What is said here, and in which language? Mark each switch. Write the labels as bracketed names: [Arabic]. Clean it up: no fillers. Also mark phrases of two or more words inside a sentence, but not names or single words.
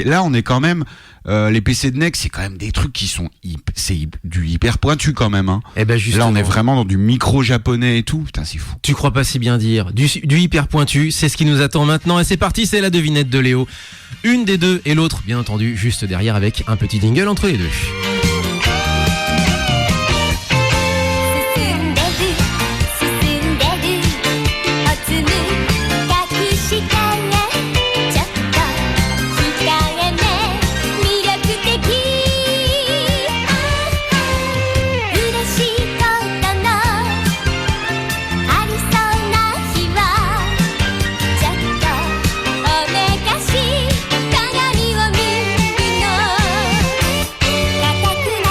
[French] Là, on est quand même les PC de NEC, c'est quand même des trucs qui sont c'est du hyper pointu quand même, hein. Et ben justement, là on est vraiment dans du micro japonais et tout. Putain, c'est fou. tu crois pas si bien dire, du hyper pointu, c'est ce qui nous attend maintenant, et c'est parti, c'est la devinette de Léo. Une des deux et l'autre, bien entendu, juste derrière avec un petit jingle entre les deux. [Japanese] 進んでるおつむ隠したねちょっと控えめ魅力的嬉しいことのありそうな日はちょっとおめかし鏡を見るの固く